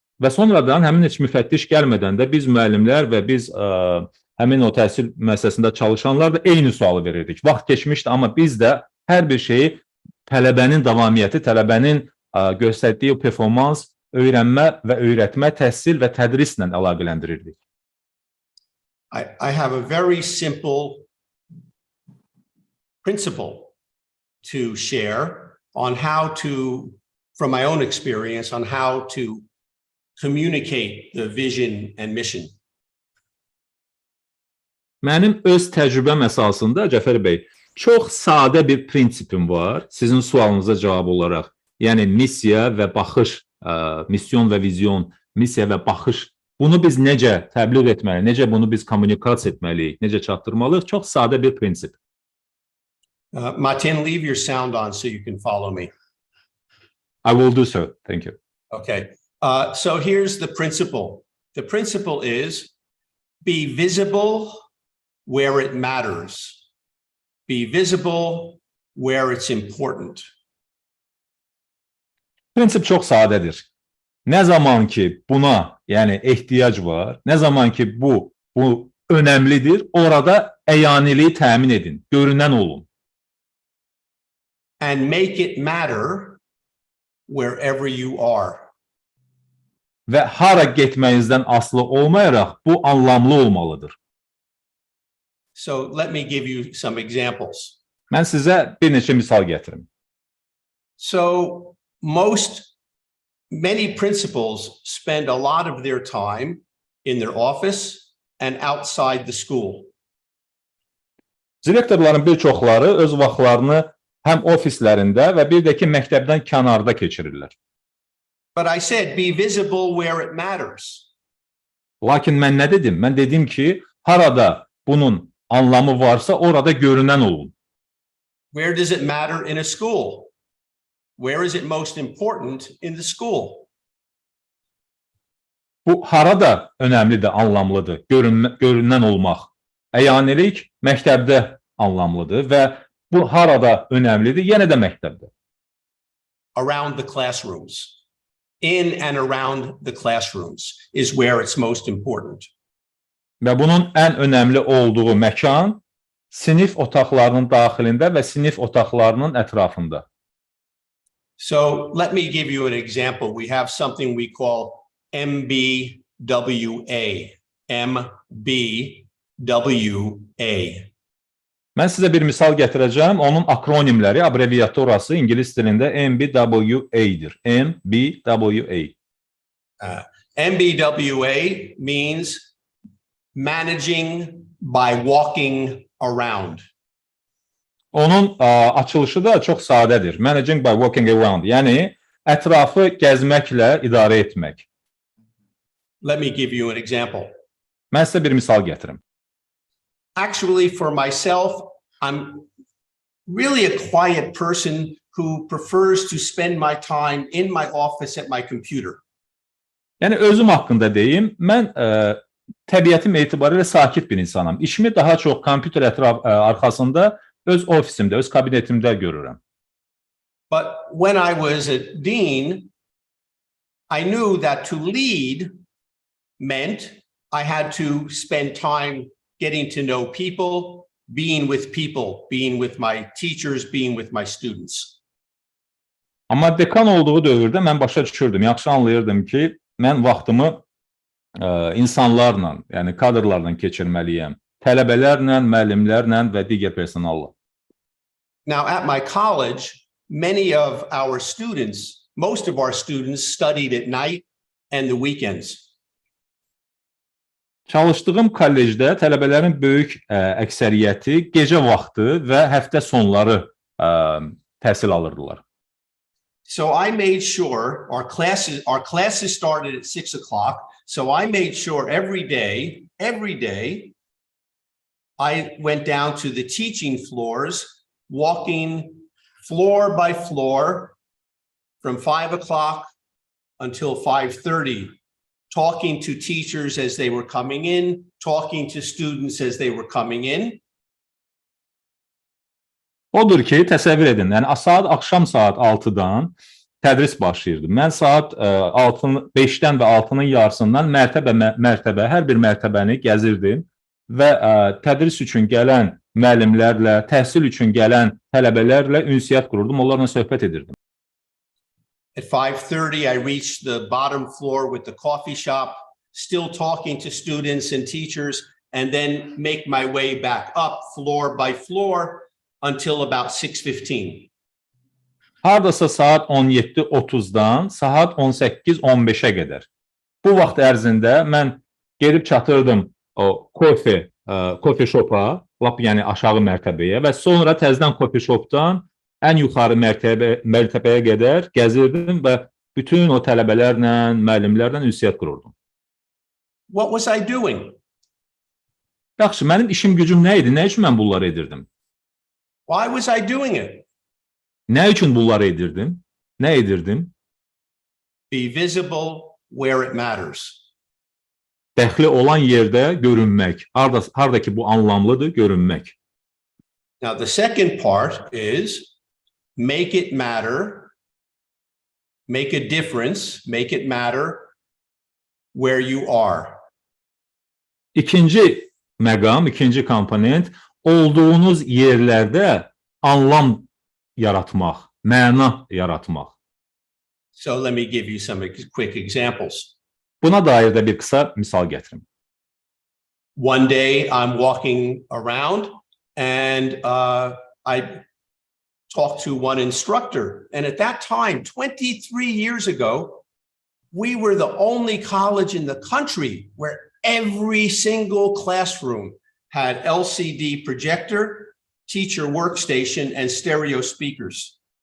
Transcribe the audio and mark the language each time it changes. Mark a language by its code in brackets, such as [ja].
[az] Və sonradan həmin heç müfəttiş gəlmədən də biz müəllimlər və biz həmin o təhsil müəssisəsində çalışanlar da eyni sualı verirdik. Vaxt keçmişdi, amma biz də hər bir şeyi tələbənin davamiyyəti, tələbənin göstərdiyi performans, öyrənmə və öyrətmə, təhsil və tədrislə əlaqələndirirdik. [en] I have a very simple principle to share on how to, from my own experience, on how to communicate the vision and mission. [az] Mənim öz təcrübəm əsasında, Cəfər bəy, çox sadə bir prinsipim var sizin sualınıza cavab olaraq. Yəni missiya və baxış, misyon və vizyon, missiya və baxış. Bunu biz necə təbliğ etməliyik, necə bunu biz kommunikasiya etməliyik, necə çatdırmalıyıq? Çox sadə bir prinsip. [en] Martin, leave your sound on so you can follow me. I will do so. Thank you. Okay. So here's the principle. The principle is be visible where it matters. Be visible where it's important. [az] Prinsip çox sadədir. Nə zaman ki buna, yəni ehtiyac var, nə zaman ki bu önəmlidir, orada əyaniliyi təmin edin, görünən olun. [en] And make it matter wherever you are. [az] Və hara getməyinizdən asılı olmayaraq bu anlamlı olmalıdır. [en] So let me give you some examples. [az] Mən sizə bir neçə misal gətirim. [en] So many principals spend a lot of their time in their office and outside the school. [az] Direktorların bir çoxları öz vaxtlarını həm ofislərində və bir də ki məktəbdən kənarda keçirirlər. [en] But I said be visible where it matters. [az] Lakin mən nə dedim? Mən dedim ki, harada bunun anlamı varsa orada görünən olun. [en] Where does it matter in a school? Where is it most important in the school? [az] Bu harada önəmlidir, anlamlıdır, görünən olmaq. Əyanilik məktəbdə anlamlıdır və bu harada önəmlidir, yenə də məktəbdə. [en] Around the classrooms. In and around the classrooms is where it's most important. [az] Və bunun ən önəmli olduğu məkan sinif otaqlarının daxilində və sinif otaqlarının ətrafında. [en] So let me give you an example. We have something we call MBWA. MBWA. [az] Mən sizə bir misal gətirəcəm. Onun akronimləri, abreviaturası ingilis dilində MBWA-dir. [en] MBWA. MBWA means managing by walking around. [az] Onun açılışı da çox sadədir. [en] Managing by walking around. [az] Yəni, ətrafı gəzməklə idarə etmək. [en] Let me give you an example. [az] Mən sizə bir misal gətirim. [en] Actually, for myself, I'm really a quiet person who prefers to spend my time in my office at my computer. [az] Yəni, özüm haqqında deyim, mən təbiətim etibarilə sakit bir insanam. İşimi daha çox kompüter arxasında öz ofisimdə, öz kabinetimdə görürəm. [en] But when I was a dean, I knew that to lead meant I had to spend time getting to know people, being with my teachers, being with my students. [az] Amma dekan olduğu dövrdə mən başa düşürdüm, yaxşı anlayırdım ki, mən vaxtımı insanlarla, yəni kadrlarla keçirməliyəm. Tələbələrlə, müəllimlərlə və digər personalla. [en] Now at my college, most of our students studied at night and the weekends. [az] Çalışdığım kollecdə tələbələrin böyük əksəriyyəti gecə vaxtı və həftə sonları təhsil alırdılar. [en] So I made sure our classes started at 6 o'clock. So I made sure every day, I went down to the teaching floors, walking floor by floor from 5 o'clock until 5:30, talking to teachers as they were coming in, talking to students as they were coming in. [az] Odur ki, təsəvvür edin, yəni axşam saat 6-dan tədris başlayırdı. Mən saat 5-dən və 6-nın yarısından mərtəbə, hər bir mərtəbəni gəzirdim və tədris üçün gələn müəllimlərlə, təhsil üçün gələn tələbələrlə ünsiyyət qururdum, onlarla söhbət edirdim. [en] At 5:30, I reached the bottom floor with the coffee shop, still talking to students and teachers, and then make my way back up floor by floor until about 6:15. [az] Hardasa saat 17:30-dan saat 18:15-ə qədər. Bu vaxt ərzində mən gedib çatırdım o kofe şopa, lap yəni aşağı mərtəbəyə və sonra təzədən kofe şopdan ən yuxarı mərtəbəyə qədər gəzirdim və bütün o tələbələrlə, müəllimlərlə ünsiyyət qururdum. [en] What was I doing? [az] Yaxşı, mənim işim gücüm nə idi? Nə üçün mən bunları edirdim? [en] Why was I doing it? [az] Nə üçün bunları edirdim? Nə edirdim? [en] be visible where it matters. [az] Dəxli olan yerdə görünmək. Harda ki bu anlamlıdır, görünmək. [en] Now, the second part is make it matter, make a difference, make it matter where you are. [az] İkinci məqam, ikinci komponent, olduğunuz yerlərdə anlam yaratmaq, məna yaratmaq. [en] So let me give you some quick examples. [az] Buna dair də bir qısa misal gətirim. [en] One day I'm walking around and I talked to one instructor. And at that time, 23 years ago, we were the only college in the country where every single classroom had LCD projector, teacher workstation, and stereo speakers.